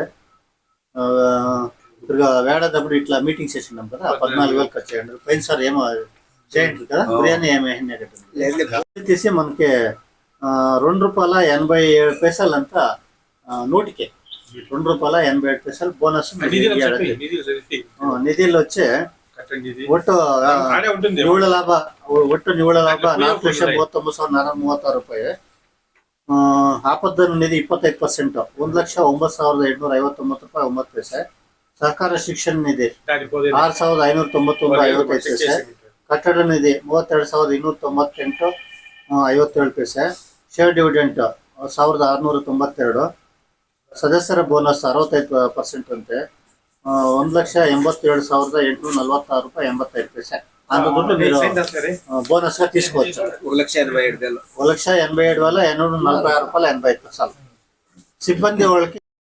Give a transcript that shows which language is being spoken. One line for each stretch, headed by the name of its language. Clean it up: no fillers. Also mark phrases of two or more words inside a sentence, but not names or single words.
Telugu: ఇప్పుడు వేడేటప్పుడు ఇట్లా మీటింగ్ చేసినాం కదా 14,000 ఖర్చు అయ్యండి. పోయిన సార్ ఏమో చేయండి కదా బిర్యానీ ఏమి తీసి మనకి ₹2.87 అంతా నూటికి ₹2.87 బోనస్ నిధులు వచ్చి
Kannada: ಒಟ್ಟು ನಿವ್ವಳ ಲಾಭ 4,39,436 ರೂಪಾಯಿ. ಆಪತ್ತು ನಿಧಿ 25%, 1,09,859 ರೂಪಾಯಿ 9 ಪೈಸೆ. ಸಹಕಾರ ಶಿಕ್ಷಣ ನಿಧಿ 6,591.55 ಪೈಸೆ. ಕಟ್ಟಡ ನಿಧಿ 32,298 57 ಪೈಸೆ. ಶೇರ್ ಡಿವಿಡೆಂಟ್ 1,692. ಸದಸ್ಯರ ಬೋನಸ್ 65% ಅಂತೆ, 1,87,846 ರೂಪಾಯಿ 85 ಪೈಸೆ.
Telugu: అంత దుడ్డు మీరు బోనస్ గా తీసుకోవచ్చు. 1,87,246 రూపాయలు 85 పైసలు. సిబ్బంది వాళ్ళకి